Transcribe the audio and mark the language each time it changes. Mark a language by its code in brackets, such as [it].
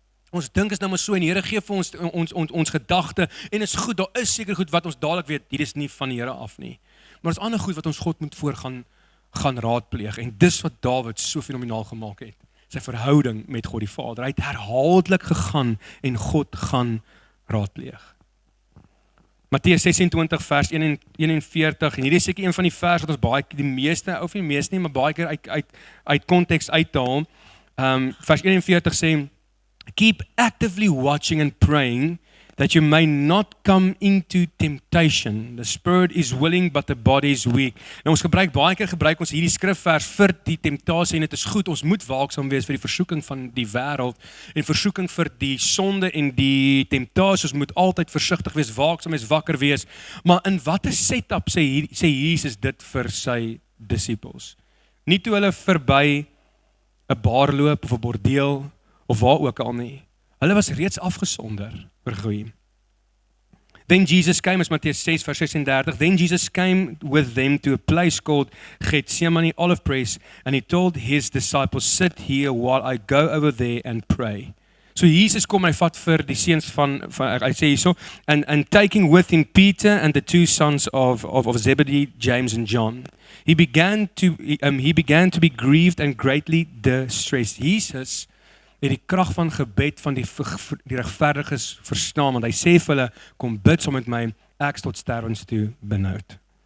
[af] Ons dink is nou maar so en die Here gee vir ons gedagte en is goed, daar is seker goed wat ons dadelik weet, hier is nie van die Here af nie. Maar is ander goed wat ons God moet gaan raadpleeg. En dis wat Dawid so fenomenaal gemaak het. Sy verhouding met God die Vader. Hy het herhaaldelik gegaan en God gaan raadpleeg. Matteus 26 vers 41, en hierdie is seker een van die vers wat ons baie die meeste nie, maar baie keer uit konteks uithaal. Vers 41 sê, [en] keep actively watching and praying that you may not come into temptation. The spirit is willing but the body is weak. [af] Nou ons baie keer gebruik ons hierdie skrifvers vir die temptasie en dit is goed, ons moet waaksaam wees vir die versoeking van die wêreld en versoeking vir die sonde en die temptasie. Ons moet altyd versigtig wees, waaksaam wees, wakker wees. Maar in watter setup sê Jesus dit vir sy disippels? Nie toe hulle verby 'n bar loop of 'n bordeel of waar ook al nie. Hulle was reeds afgesonder. [en] Then Jesus came, as Matthew 6 vers 36, then Jesus came with them to a place called Gethsemane Olive Press, and he told his disciples, sit here while I go over there and pray. [af] So Jesus kom en hy vat vir die seuns van hy sê hierso, [en] and taking with him Peter and the two sons of Zebedee, James and John. He began to be grieved and greatly distressed. [af] Jesus het die krag van gebed van die regverdiges verstaan, want hy sê vir hulle, kom bid saam met my, ek is tot sterwens toe benoud.